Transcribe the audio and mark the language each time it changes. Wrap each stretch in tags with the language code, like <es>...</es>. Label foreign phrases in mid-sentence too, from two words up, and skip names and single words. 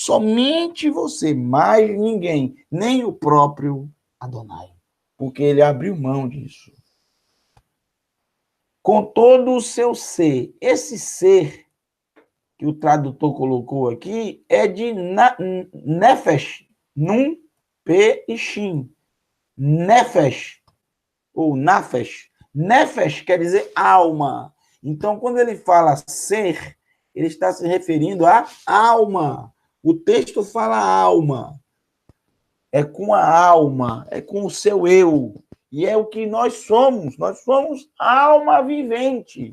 <pt>Somente você, mais ninguém, nem o próprio Adonai, porque ele abriu mão disso. Com todo o seu ser, esse ser que o tradutor colocou aqui é de nefesh, nun, p e shin. Nefesh, ou nafesh. Nefesh quer dizer alma. Então, quando ele fala ser, ele está se referindo à alma. O texto fala alma. É com a alma, é com o seu eu. E é o que nós somos. Nós somos alma vivente.</pt>